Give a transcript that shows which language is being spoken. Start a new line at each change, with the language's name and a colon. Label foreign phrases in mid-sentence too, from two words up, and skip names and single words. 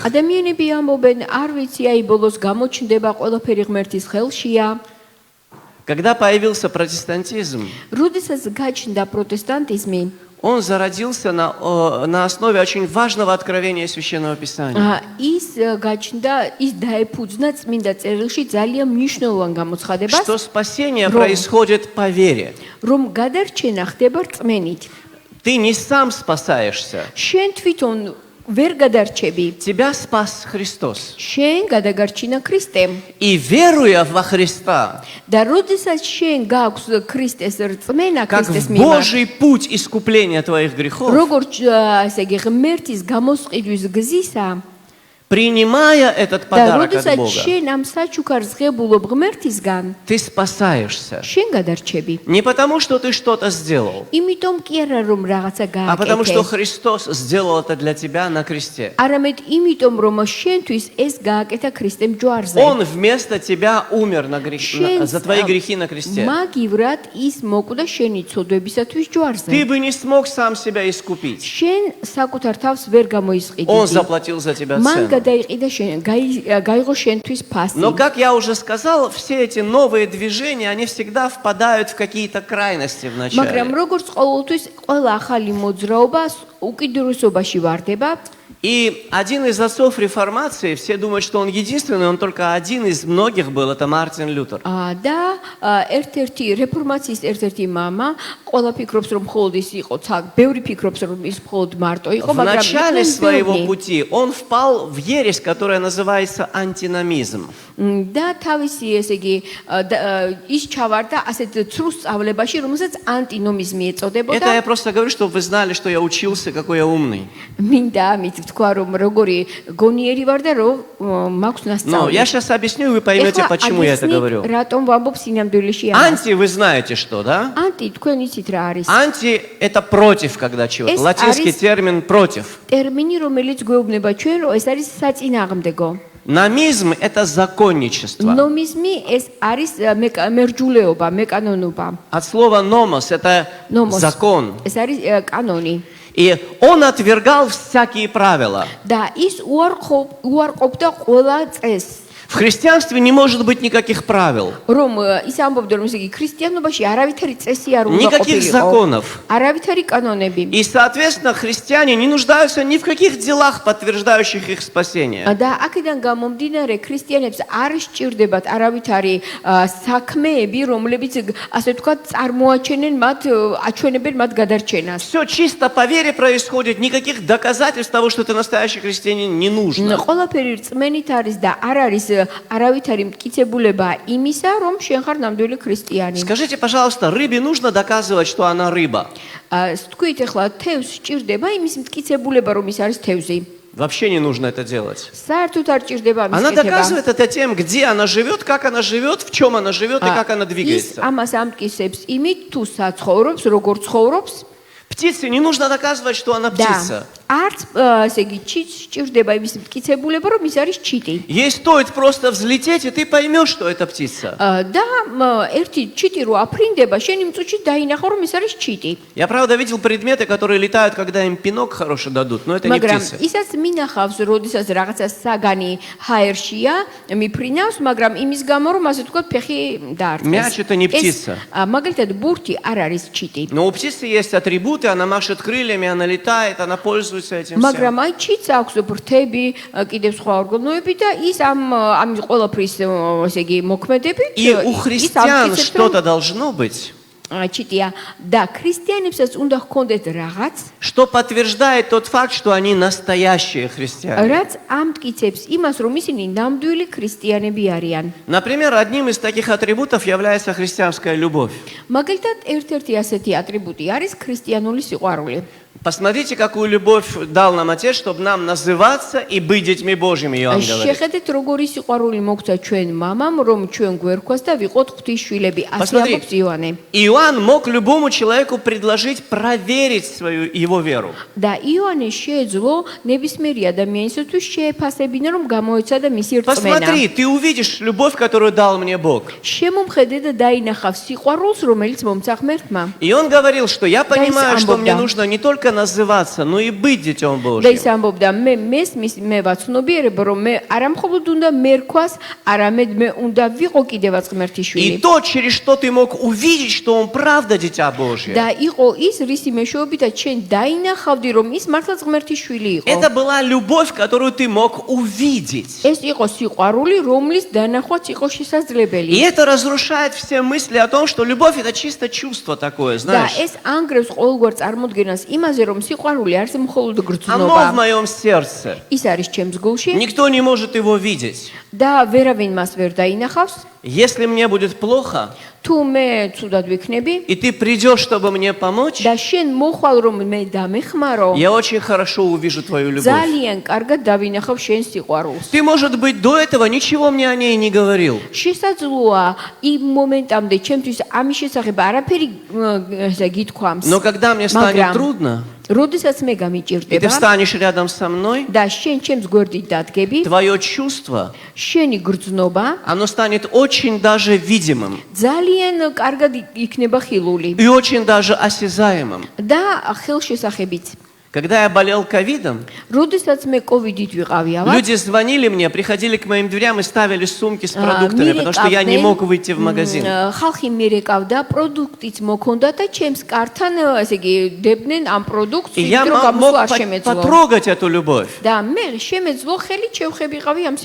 Georgian: ადამიანები ამბობენ, არ ვიცი, აი ბოლოს გამოჩნდება, ყველაფერი ღმერთის ხელშია.
Russian: Когда появился протестантизм,
Georgian: როდესაც გაჩნდა პროტესტანტიზმი,
Russian: он зародился на основе очень важного откровения Священного Писания.
Georgian: ის გაჩნდა, ის დაეფუძნა წმინდა წერილში ძალიან მნიშვნელოვან გამოცხადებას,
Russian: Что спасение происходит по вере.
Georgian: რომ გადარჩენა ხდება რწმენით.
Russian: Ты не сам спасаешься.
Georgian: შენ თვითონ ვერ გადარჩები.
Russian: Тебя спас Христос.
Georgian: შენ გადაგარჩინა ქრისტემ.
Russian: И веруя во Христа,
Georgian: და როდესაც შენ გაქვს ქრისტეს რწმენა,
Russian: как
Georgian: ქრისტეს
Russian: в
Georgian: მიმართ,
Russian: Божий путь искупления твоих грехов,
Georgian: როგორც ასე იგი ღმერთის გამოსყიდვის გზისა,
Russian: принимая этот
Georgian: და
Russian: подарок от
Georgian: როდესაც
Russian: Бога,
Georgian: შენ ამ საჩუქარს ღებულობ ღმერთისგან,
Russian: ты спасаешься.
Georgian: შენ გადარჩები.
Russian: Не потому, что ты что-то сделал,
Georgian: იმიტომ კი არა რომ რაღაცა
Russian: а потому, что
Georgian: გააკეთე.
Russian: Христос сделал это для тебя на кресте.
Georgian: არამედ იმიტომ რომ შენთვის ეს გააკეთა ქრისტემ ჯვარზე.
Russian: Он вместо тебя умер за твои грехи на кресте.
Georgian: მაგივრად ის მოკვდა შენი ცოდვებისათვის ჯვარზე.
Russian: Ты бы не смог сам себя искупить.
Georgian: შენ საკუთარ თავს ვერ გამოისყიდი.
Russian: Он заплатил за тебя
Georgian: მან
Russian: цену.
Georgian: გადაიყიდა შენ, გაიღო შენთვის ფასი.
Russian: Но, как я уже сказал, все эти новые движения, они всегда впадают в какие-то крайности
Georgian: მაგრამ
Russian: вначале.
Georgian: როგორც ყოველთვის ყველა ახალი მოძრაობა უკიდურესობაში ვარდება.
Russian: И один из отцов реформации, все думают, что он единственный, он только один из многих был, это Мартин Лютер.
Georgian: და ერთ-ერთი რეფორმაციის ერთ-ერთი მამა ყველა ფიქრობს რომ მხოლოდ ის იყო, ბევრი ფიქრობს რომ ის მხოლოდ მარტო იყო,
Russian: В
Georgian: მაგრამ
Russian: начале
Georgian: იყვნენ
Russian: своего
Georgian: ბევრი.
Russian: пути он впал в ересь, которая называется антиномизм.
Georgian: და თავისი ესე იგი ის ჩავარდა ასეთ ცრუ სწავლებაში, რომელსაც ანტინომიზმი
Russian: Это
Georgian: ეწოდებოდა.
Russian: я просто говорю, чтобы вы знали, что я учился, какой я умный.
Georgian: მინდა ამით თქვა რომ როგორი გონიერი ვარ და რომ მაქვს
Russian: Но
Georgian: ნასწავლი.
Russian: я сейчас объясню, и вы поймете, почему я это говорю.
Georgian: რატომ ვამბობ სინამდვილეში ამას?
Russian: Анти, вы знаете что, да?
Georgian: ანტი თქვენ იცით რა არის?
Russian: Анти – это против, когда чего-то. Es Латинский
Georgian: არის-
Russian: термин «против».
Georgian: ტერმინი რომელიც გვეუბნება ჩვენ რომ ეს არის საწინააღმდეგო.
Russian: Номизм – это законничество.
Georgian: ნომიზმი ეს არის მერჯულეობა, მეკანონობა.
Russian: От слова «номос» – это
Georgian: ნომოს.
Russian: закон.
Georgian: ეს არის კანონი.
Russian: И он отвергал всякие правила.
Georgian: და ის უარყოფდა ყველა წესს.
Russian: В христианстве не может быть никаких правил,
Georgian: რომ ის ამბობდა რომ ესე იგი ქრისტიანობაში არავითარი წესი არ უნდა
Russian: никаких
Georgian: ყოფილიყო.
Russian: законов.
Georgian: არავითარი კანონები.
Russian: И, соответственно, христиане не нуждаются ни в каких делах, подтверждающих их спасение.
Georgian: და აქედან გამომდინარე ქრისტიანებს არ სჭირდებათ არავითარი საქმეები, რომლებიც ასე ვთქვათ წარმოაჩენენ მათ, აჩვენებენ მათ გადარჩენას.
Russian: Все чисто по вере происходит, никаких доказательств того, что ты настоящий христианин, не нужно.
Georgian: ყველაფერი რწმენით არის და არ არის არავითარი მტკიცებულება იმისა, რომ შენ ხარ ნამდვილი ქრისტიანი.
Russian: Скажите, пожалуйста, рыбе нужно доказывать, что она рыба?
Georgian: თქვით ახლა თევზს სჭირდება იმის მტკიცებულება, რომ ის არის თევზი.
Russian: Вообще не нужно это делать.
Georgian: საერთოდ არ სჭირდება ამის
Russian: Она
Georgian: კეთება.
Russian: доказывает это тем, где она живет, как она живет, в чем она живет и как она
Georgian: ის
Russian: двигается.
Georgian: ამას ამტკიცებს იმით, თუ საცხოვრობს, როგორ ცხოვრობს.
Russian: Птице не нужно доказывать, что она птица.
Georgian: არც ესე იგი ჩიტს სჭირდება იმის მტკიცებულება, რომ ის არის ჩიტი.
Russian: Ей стоит просто взлететь, и ты поймешь, что это птица.
Georgian: და ერთი ჩიტი რო აფრინდება, შენ იმ წუთში დაინახო, რომ ის არის ჩიტი.
Russian: Я, правда, видел предметы, которые летают, когда им пинок хороший дадут, но это не
Georgian: მაგრამ
Russian: птицы.
Georgian: ისაც მინახავს, როდესაც რაღაცა საგანი ჰაერშია, მიფრინავს, მაგრამ იმის გამო, რომ ასე ვთქვათ, ფეხი დაარტყეს.
Russian: Мяч это не птица.
Georgian: მაგალითად, ბურთი არ არის ჩიტი.
Russian: Но у птицы есть атрибуты, она машет крыльями, она летает, она пользуется этим всем.
Georgian: მაგრამ აი ჩიტს აქვს ფრთები, კიდევ სხვა ორგანოები და ის ამ ყველაფრის ესე იგი მოქმედებით
Russian: И у христиан что-то должно быть,
Georgian: ჩიტია და ქრისტიანებსაც უნდა ჰქონდეთ რაღაც,
Russian: что подтверждает тот факт, что они настоящие христиане.
Georgian: რაც ამტკიცებს იმას, რომ ისინი ნამდვილი ქრისტიანები არიან.
Russian: Например, одним из таких атрибутов является христианская любовь.
Georgian: მაგალითად, ერთ-ერთი ასეთი ატრიბუტი არის ქრისტიანული სიყვარული.
Russian: Посмотрите, какую любовь дал нам Отец, чтобы нам называться и быть детьми Божьими, Иоанн говорит.
Georgian: შეხედეთ, როგორი сиყვარული მოგცა ჩვენ მამამ, რომ ჩვენ გვერქვას და ვიყოთ ღვთის შვილები. ასე
Russian: Посмотри,
Georgian: ამბობს იოანე.
Russian: Иоанн мог любому человеку предложить проверить его веру.
Georgian: და იოანე შეეძლო ნებისმიერი ადამიანისთვის შეეფასებინა, რომ გამოეცადა მისი რწმენა.
Russian: Посмотри, ты увидишь любовь, которую дал мне Бог.
Georgian: შემომხედე და დაინახავ სიყვარულს, რომელიც მომცა ღმერთმა.
Russian: И он говорил, что я понимаю, что мне
Georgian: амбобда.
Russian: нужно не только называться, но и быть детем
Georgian: და ის
Russian: Божьим.
Georgian: ამბობდა, მე ვაცნობიერებ, რომ მე არა მხოლოდ უნდა მერქვას, არამედ მე უნდა ვიყო კიდევაც ღმერთის
Russian: И
Georgian: შვილი.
Russian: то, через что ты мог увидеть, что он правда дитя Божье.
Georgian: და იყო ის რისი მეშვეობითაც ჩვენ დაინახავდი, რომ ის მართლაც ღმერთის შვილი იყო.
Russian: Это была любовь, которую ты мог увидеть.
Georgian: ეს იყო სიყვარული, რომლის დანახვაც იყო
Russian: И
Georgian: შესაძლებელი.
Russian: это разрушает все мысли о том, что любовь это чисто чувство такое,
Georgian: და
Russian: знаешь.
Georgian: ეს ანგრევს ყოველგვარ წარმოდგენას იმაზე, რომ სიყვარული არის მხოლოდ
Russian: Оно в
Georgian: გრძნობა.
Russian: моем сердце.
Georgian: ის არის ჩემს გულში
Russian: Никто не может его видеть.
Georgian: და ვერავინ მას ვერ დაინახავს.
Russian: если мне будет плохо,
Georgian: თუ მე ცუდად ვიქნები
Russian: и ты придешь, чтобы мне помочь,
Georgian: და შენ მოხვალ რომ მე დამეხმარო,
Russian: я очень хорошо увижу твою любовь.
Georgian: ძალიან კარგად დავინახავ შენ სიყვარულს.
Russian: Ты, может быть, до этого ничего мне о ней не говорил.
Georgian: შესაძლოა იმ მომენტამდე ჩემთვის ამის შესახებ არაფერი გითქვამს.
Russian: Но когда мне станет трудно,
Georgian: როდესაც მე
Russian: и ты
Georgian: გამიჭირდება
Russian: встанешь рядом со мной,
Georgian: და შენ ჩემს გვერდით დადგები,
Russian: твое чувство,
Georgian: შენი გრძნობა
Russian: оно станет очень даже видимым
Georgian: ძალიან კარგად იქნება ხილული
Russian: и очень даже осязаемым.
Georgian: და ხელშესახებიც.
Russian: Когда я болел ковидом,
Georgian: როდესაც მე კოვიდით ვიყავიავა,
Russian: люди звонили мне, приходили к моим дверям и ставили сумки с продуктами, потому что я не мог выйти в магазин.
Georgian: ხალხი მირეკავდა, პროდუქტიც მოქონდა და ჩემს კართან, ესე იგი, დებდნენ ამ პროდუქტს,
Russian: И я
Georgian: რომ
Russian: мог
Georgian: გამოსვლა არ შემეძლო.
Russian: потрогать эту любовь.
Georgian: და მე შემეძლო ხელით შევხებიყავი ამ